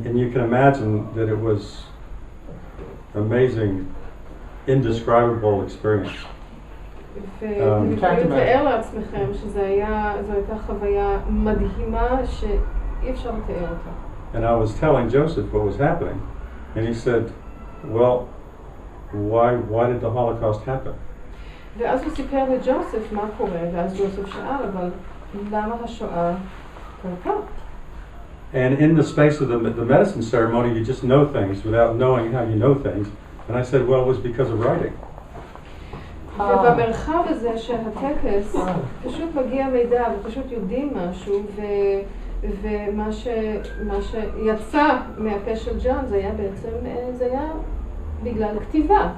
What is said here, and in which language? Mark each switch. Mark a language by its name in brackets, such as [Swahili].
[English] And you can imagine that it was amazing, indescribable experience. [Hebrew] ואתם יכולים לתאר לעצמכם שזו הייתה חוויה מדהימה שאי אפשר לתאר אותה. [English] And I was telling Joseph what was happening, and he said, well, why did the Holocaust happen? [Hebrew] ואז הוא סיפר לג'וסף מה קורה, ואז ג'וסף שאל, אבל למה השואה קרתה? [English] And in the space of the medicine ceremony, you just know things without knowing how you know things. And I said, well, it was because of writing. [Hebrew] ובמרחב הזה של הטקס פשוט מגיע מידע ופשוט יודעים משהו, ומה שיצא מהפה של ג'ון זה היה בעצם, זה היה בגלל כתיבה.